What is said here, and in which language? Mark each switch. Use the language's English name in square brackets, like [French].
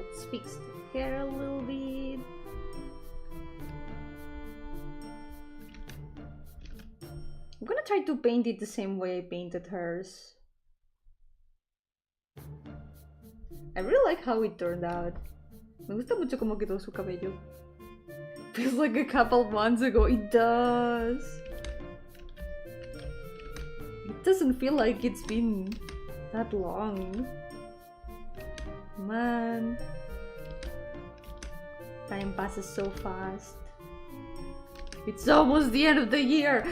[English] Fix the hair a little bit. I'm gonna try to paint it the same way I painted hers. I really like how it turned out. [Spanish] Me gusta mucho cómo quedó su cabello. [English] Feels like a couple months ago. It does. It doesn't feel like it's been that long. Man. Time passes so fast. It's almost the end of the year.